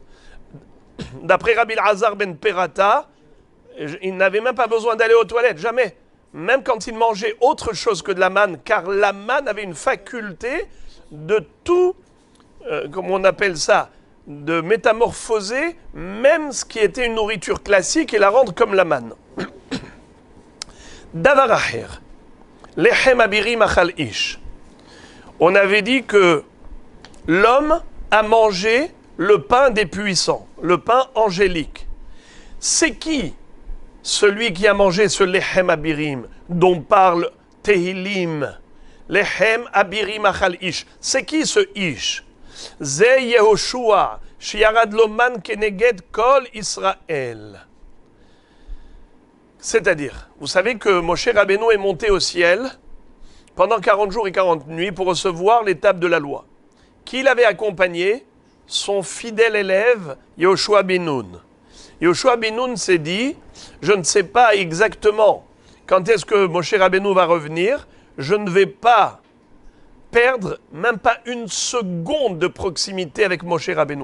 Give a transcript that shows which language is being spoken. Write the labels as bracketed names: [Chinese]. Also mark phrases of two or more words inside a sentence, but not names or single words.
[French] D'après Rabbi Elazar ben Perata, ils n'avaient même pas besoin d'aller aux toilettes, jamais. Même quand ils mangeaient autre chose que de la manne, car la manne avait une faculté de tout, comment on appelle ça, de métamorphoser même ce qui était une nourriture classique et la rendre comme la manne. [Hebrew] דבר אחר, לחם אבירים אכל איש. [French] On avait dit que l'homme a mangé le pain des puissants, le pain angélique. C'est qui celui qui a mangé ce [Hebrew] לחם אבירים [French] dont parle Tehilim? [Hebrew] לחם אבירים אכל איש. [French] C'est qui ce ish? [Hebrew] זה יהושע, שירד לו מן כנגד כל ישראל. [French] C'est-à-dire, vous savez que Moshe Rabbeinu est monté au ciel pendant 40 jours et 40 nuits pour recevoir l'étape de la loi. Qui l'avait accompagné? Son fidèle élève, Yehoshua ben Nun. Yehoshua ben Nun s'est dit, je ne sais pas exactement quand est-ce que Moshe Rabbeinu va revenir, je ne vais pas perdre même pas une seconde de proximité avec Moshe Rabbeinu.